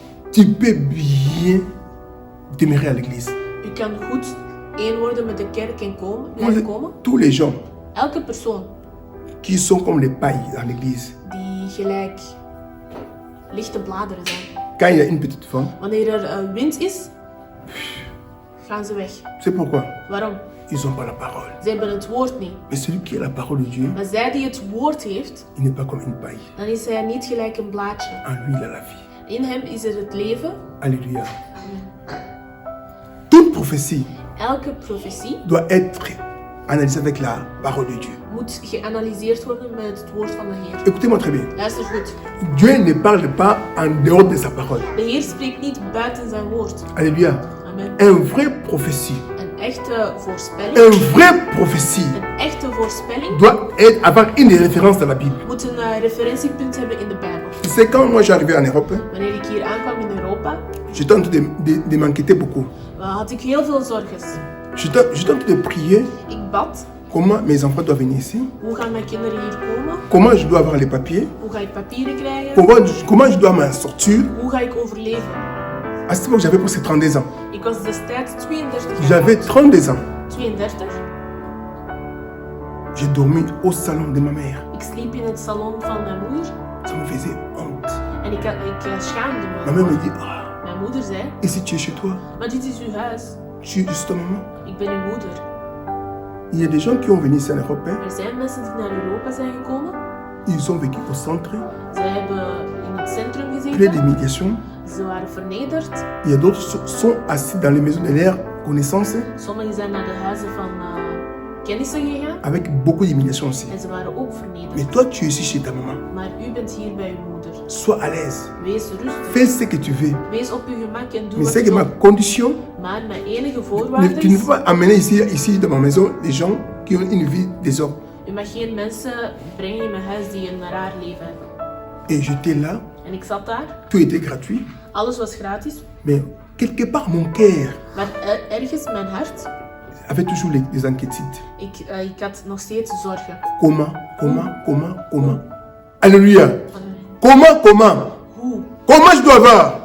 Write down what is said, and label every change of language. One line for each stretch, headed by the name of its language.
French: Tu peux bien demeurer à l'église.
Dutch: U kan goed één worden met de kerk en
French: Moi,
Dutch: blijven komen.
French: tous les gens
Dutch: Elke persoon
French: qui sont comme les pailles dans l'église,
Dutch: die gelijk lichte bladeren zijn.
French: quand il y a une petite femme,
Dutch: Wanneer er wind is, gaan ze weg.
French: c'est pourquoi
Dutch: Waarom?
French: ils n'ont pas la parole.
Dutch: Ze hebben het woord niet.
French: Mais celui qui a la parole de Dieu,
Dutch: Maar zij die het woord heeft,
French: il n'est pas comme une paille.
Dutch: dan is hij niet gelijk een blaadje.
French: En lui, il a la vie.
Dutch: In hem is er het leven.
French: Alléluia. Toute prophétie
Dutch: Elke profetie
French: doit être analysée avec la parole de Dieu.
Dutch: moet geanalyseerd worden met het woord van de Heer.
French: Écoutez-moi très bien.
Dutch: Luister goed.
French: Dieu ne parle pas en dehors de sa parole.
Dutch: De Heer spreekt niet buiten zijn woord.
French: Alléluia. Amen. Une vraie prophétie,
Dutch: Een echte voorspelling,
French: une vraie prophétie
Dutch: een echte voorspelling
French: doit avoir une référence dans la Bible.
Dutch: moet een referentiepunt hebben in de Bijbel.
French: Tu sais, quand moi j'arrivais en Europe,
Dutch: Wanneer ik hier aankwam in Europa,
French: j'étais en train de m'inquiéter beaucoup.
Dutch: had ik heel veel zorgen.
French: J'étais en train de prier
Dutch: Ik bad,
French: comment mes enfants doivent venir ici,
Dutch: hoe gaan mijn kinderen hier komen?
French: comment je dois avoir les papiers,
Dutch: Hoe ga ik papieren krijgen?
French: comment je dois m'en sortir.
Dutch: Hoe ga ik overleven?
French: À cette époque, j'avais presque 32 ans.
Dutch: Ik was destijds 32 jaar.
French: J'avais 32 ans. 32. J'ai dormi au salon de ma mère.
Dutch: Ik sliep in het salon van mijn moeder
French: Ça me faisait honte.
Dutch: en ik schaamde
French: Ma
Dutch: me.
French: mère me dit, ah,
Dutch: Mijn moeder zei,
French: et si tu es chez toi,
Dutch: maar dit is uw huis.
French: tu es juste ta maman.
Dutch: Ik ben uw moeder.
French: Il y a des gens qui ont venu ici en Europe, hein.
Dutch: Er zijn mensen die naar Europa zijn gekomen.
French: Ils ont vécu au centre,
Dutch: Zij hebben in het centrum
French: plein
Dutch: gezeten.
French: d'humiliation.
Dutch: Ze waren vernederd.
French: Il y a d'autres qui sont assis dans les maisons de leur connaissance
Dutch: Sommigen zijn naar de huizen van kennissen gegaan.
French: avec beaucoup d'humiliation aussi.
Dutch: En ze waren ook vernederd.
French: Mais toi, tu es ici chez ta maman.
Dutch: Maar u bent hier bij uw moeder.
French: Sois à l'aise.
Dutch: Wees rustig.
French: Fais ce que tu veux.
Dutch: Wees op uw gemak en doe
French: Mais
Dutch: wat
French: c'est
Dutch: je
French: que ma
Dutch: wilt.
French: condition,
Dutch: Maar mijn enige voorwaarde
French: tu ne
Dutch: is...
French: peux pas amener ici dans ma maison des gens qui ont une vie désordre.
Dutch: U mag geen mensen brengen in mijn huis die een raar leven hebben.
French: Et j'étais là,
Dutch: En ik zat daar.
French: tout était gratuit.
Dutch: Alles was gratis.
French: Mais quelque part, mon cœur
Dutch: Maar ergens mijn hart,
French: avait toujours des inquiétudes.
Dutch: ik had nog steeds zorgen.
French: Comment Alléluia.
Dutch: Hoe?
French: Comment je dois avoir?